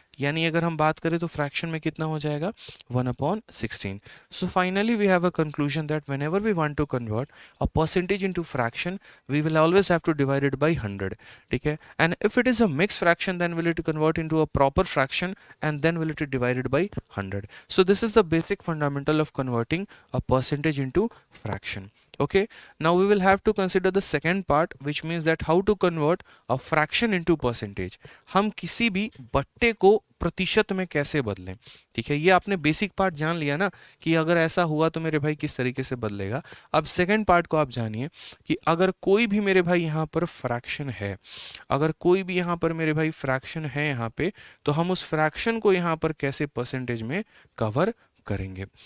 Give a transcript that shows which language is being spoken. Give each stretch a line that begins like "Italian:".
Hindi: यानी अगर हम बात करें तो फ्रैक्शन में कितना हो जाएगा, 1/16।
English: So finally we have a conclusion that whenever we want to convert a percentage into fraction, we will always have to divide it by 100।
Hindi: ठीक है,
English: And if it is a mix fraction then will it convert into a proper fraction, and then will it be divided by 100. So this is the basic fundamental of converting a percentage into fraction. Okay, now we will have to consider the second part, which means that how to convert a fraction into percentage.
Hindi: हम किसी भी बट्टे को प्रतिशत में कैसे बदलें। ठीक है, ये आपने बेसिक पार्ट जान लिया ना कि अगर ऐसा हुआ तो मेरे भाई किस तरीके से बदलेगा। अब सेकंड पार्ट को आप जानिए कि अगर कोई भी मेरे भाई यहाँ पर फ्रैक्शन है, अगर कोई भी यहाँ पर मेरे भाई फ्रैक्शन है यहाँ पे, तो हम उस फ्रैक्शन को यहाँ पर कैसे परसेंटेज में कवर करेंगे।